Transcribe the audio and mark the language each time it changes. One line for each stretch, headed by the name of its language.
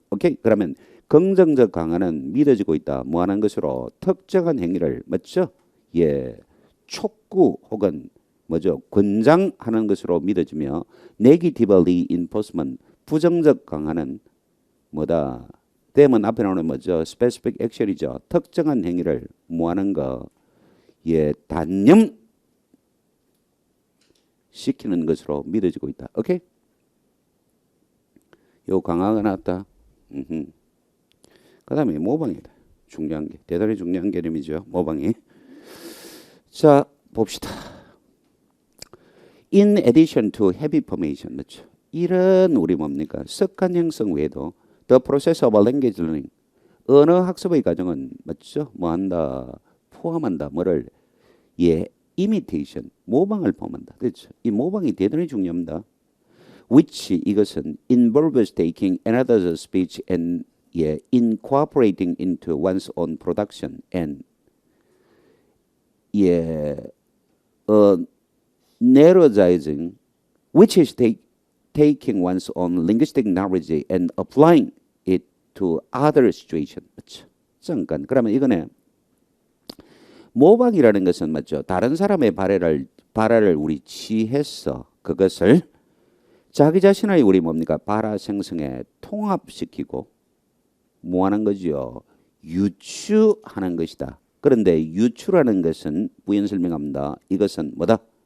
Korean: 오케이? 그러면 긍정적 강화는 믿어지고 있다. 뭐 하는 것으로 특정한 행위를 맞죠? 예. 촉구 혹은 뭐죠? 권장하는 것으로 믿어지며 negatively enforcement 부정적 강화는 뭐다? 되면 앞에 나오는 뭐죠?
English: specific action이죠.
Korean: 특정한 행위를 뭐 하는 거? 예, 단념 시키는 것으로 믿어지고 있다. 오케이? 요 강화가 나왔다. 그 다음에 모방이다. 중요한 게. 대단히 중요한 개념이죠. 모방이. 자, 봅시다.
English: In addition to habit formation.
Korean: 맞죠? 이런 우리 뭡니까? 습관 형성 외에도
English: the process of language learning.
Korean: 언어 학습의 과정은 맞죠? 뭐 한다? 포함한다. 뭐를? 예, imitation, 모방을 포함한다. 그렇죠? 이 모방이 대단히 중요합니다.
English: which
Korean: 이것은
English: involves taking another's speech and 예, incorporating into one's own production and 예, narrowizing, which is taking one's own linguistic knowledge and applying it to other situation.
Korean: 그렇죠? 잠깐. 그러면 이거는 모방이라는 것은 맞죠. 다른 사람의 발화를 우리 취해서 그것을 자기 자신의 우리 뭡니까? 발화 생성에 통합시키고 뭐 하는 거죠? 유추하는 것이다. 그런데 유추라는 것은 부연 설명합니다. 이것은 뭐다?